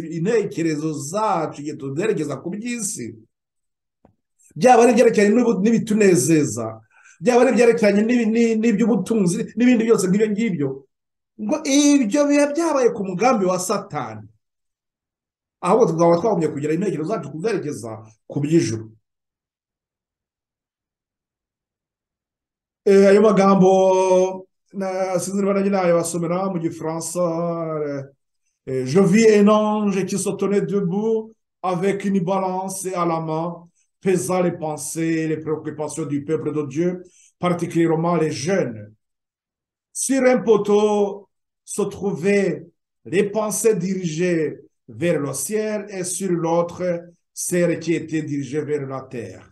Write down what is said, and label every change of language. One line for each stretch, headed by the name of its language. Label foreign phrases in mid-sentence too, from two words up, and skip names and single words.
Kinyarwanda: Intekerezo zacu igihe tuzerekeza ku by'isi, byaba ari ibyerekeranye n'ibitunezeza, byaba ari ibyerekeranye n'iby'ubutunzi n'ibindi byose nk'ibyo ngibyo, ngo ibyo biba byabaye ku mugambi wa Satani. Ahubwo tukaba twagombye kugira intekerezo zacu kuzerekeza ku by'ijuru. Ayo magambo sinzi niba nanjye nayabasomera mu Gifaransa.
French: Je vis un ange qui se tenait debout avec une balance à la main, pesant les pensées et les préoccupations du peuple de Dieu, particulièrement les jeunes. Sur un poteau se trouvaient les pensées dirigées vers le ciel et sur l'autre, celles qui étaient dirigées vers la terre.